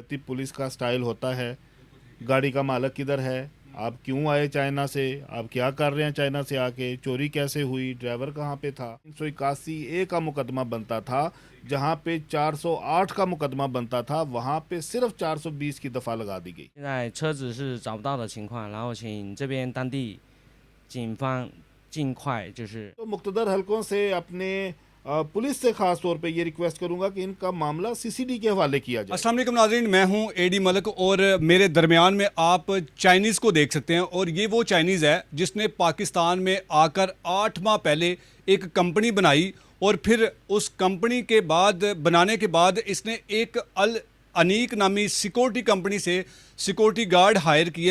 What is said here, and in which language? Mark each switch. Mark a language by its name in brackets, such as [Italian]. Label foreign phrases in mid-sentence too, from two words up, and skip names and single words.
[Urdu] اتنی پولیس کا اسٹائل ہوتا ہے، گاڑی کا مالک کدھر ہے، آپ کیوں آئے چائنا سے، آپ کیا کر رہے ہیں چائنا سے آ کے، چوری کیسے ہوئی، ڈرائیور کہاں پہ تھا. 381A کا مقدمہ بنتا تھا، جہاں پہ 408 کا مقدمہ بنتا تھا، وہاں پہ صرف 420 کی دفعہ لگا دی گئی. [Chinese] 现在车子是找不到的情况，然后请这边当地警方尽快 [Urdu] تو مقتدر حلقوں سے اپنے پولیس سے خاص طور پہ یہ ریکویسٹ کروں گا کہ ان کا معاملہ CCD کے حوالے کیا جائے. السلام علیکم ناظرین، میں ہوں ایڈی ملک اور میرے درمیان میں آپ چائنیز کو دیکھ سکتے ہیں. اور یہ وہ چائنیز ہے جس نے پاکستان میں آ کر 8 ماہ پہلے ایک کمپنی بنائی اور پھر اس کمپنی کے بعد بنانے کے بعد اس نے ایک ال انیق نامی [English] security company [Urdu] سے [English] security guard hire [Urdu] کیے.